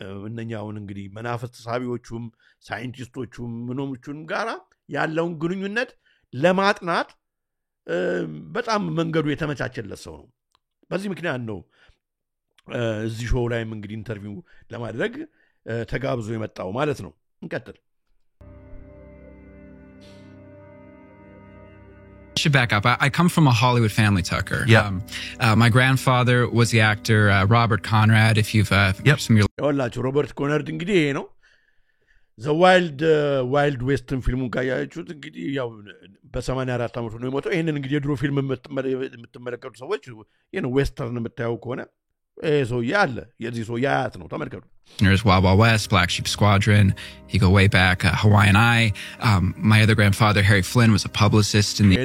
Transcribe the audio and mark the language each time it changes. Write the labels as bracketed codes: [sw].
[am] እነኛውን እንግዲህ መናፍስት ሳቢዎቹም ሳይንቲስቶቹም ምኖቹም ጋራ ያለውን ግንኙነት ለማጥናት በጣም መንገዱ የተመቻቸለት ሰው ነው በዚህ ምክንያት ነው እዚህ ሾው ላይም እንግዲህ ኢንተርቪው ለማድረግ ተጋብዞ የመጣው ማለት ነው እንቀጥል [en] I should back up. I come from a Hollywood family, Tucker. Yeah. My grandfather was the actor Robert Conrad. If you've some of your [am] Robert Conrad እንግዲህ ይሄ ነው [en] the wild western [am] ፊልሙን ካያችሁት እንግዲህ ያው በ84 ዓመቱ ነው የሞተው ይሄንን እንግዲህ የድሮ ፊልም የምትመለከቱ ሰዎች ዌስተርን የምታዩ ከሆነ so ያለ የዚህ ሰው ያያት ነው ተመልከቱ [en] There's Wild Wild West, Black Sheep Squadron. You go way back, Hawaiian Eye. My other grandfather, Harry Flynn, was a publicist in the...